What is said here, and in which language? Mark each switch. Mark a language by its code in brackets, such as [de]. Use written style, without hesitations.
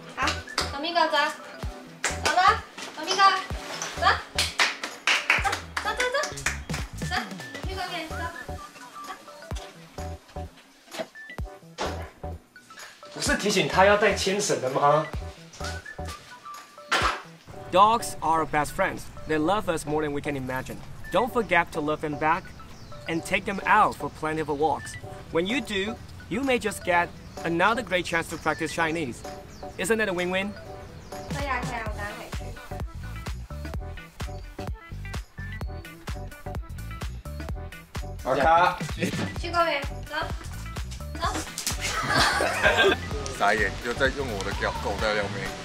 [zh] 好，小咪哥走，走了，小咪哥，走，走，走，走，走，去公园，走。不是提醒他要带牵绳的吗？ [en] Dogs are our best friends. They love us more than we can imagine. Don't forget to love them back and take them out for plenty of walks. When you do, you may just get another great chance to practice Chinese. Isn't it a win-win? [zh] 可以啊，可以啊，我等下可以去。好卡。去公园，走，走。傻眼，又在用我的狗在撩妹。